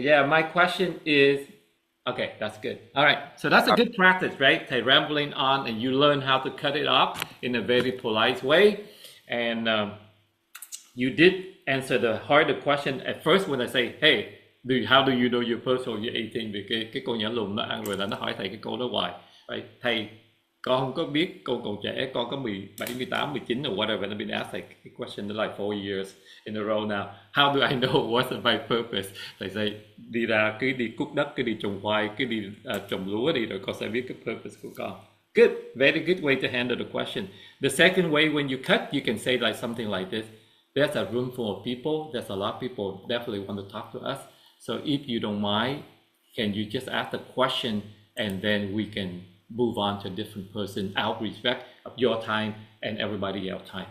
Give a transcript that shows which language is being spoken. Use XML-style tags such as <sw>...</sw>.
<en>Yeah, my question is, okay, that's good. All right, so that's a good practice, right? Thầy rambling on, and you learn how to cut it off in a very polite way. And you did answer the harder question at first when I say, hey, how do you know your purpose when you're 18?</en> <vi>Vì cái cô nhỏ lùn nó ăn rồi là nó hỏi thầy cái câu đó hoài. Right? Thầy, con không có biết, con còn trẻ, con có 17, 18, 19</vi> <en>or whatever. I've been asked like a question like 4 years in a row now. How do I know what's my purpose?</en> <vi>Thầy say, đi ra cứ đi cuốc đất, cứ đi trồng khoai, cứ đi trồng lúa đi rồi con sẽ biết cái purpose của con.</vi> <en>Good, very good way to handle the question. The second way, when you cut, you can say like something like this. There's a room full of people. There's a lot of people definitely want to talk to us. So if you don't mind, can you just ask the question and then we can move on to a different person out of respect of your time and everybody else's time.</en>